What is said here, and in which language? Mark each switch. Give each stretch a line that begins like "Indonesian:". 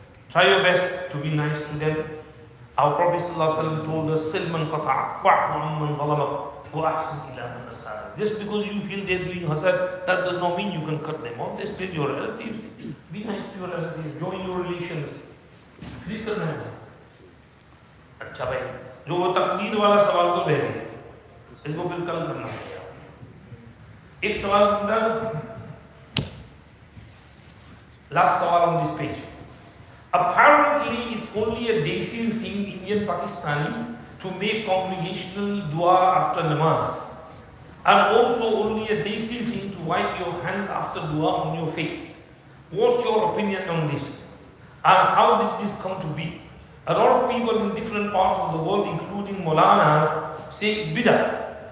English: Try your best to be nice to them. Our Prophet ﷺ told us,
Arabic: Silman qata'a, wa'fu amman zalamak, wa ahsin ila man asara.
English: Just because you feel they're doing hasad, that does not mean you can cut them off. They're still your relatives. Be nice to your relatives, join your relations.
Hindi: Please करना है अच्छा भाई जो वो तकदीर वाला सवाल तो रह गया इसको फिर कल करना है एक सवाल last सवाल
English: on this page. Apparently it's only a desi thing Indian Pakistani to make congregational dua after namaz, and also only a desi thing to wipe your hands after dua on your face. What's your opinion on this? And how did this come to be? A lot of people in different parts of the world, including Maulanas, say it's bid'ah.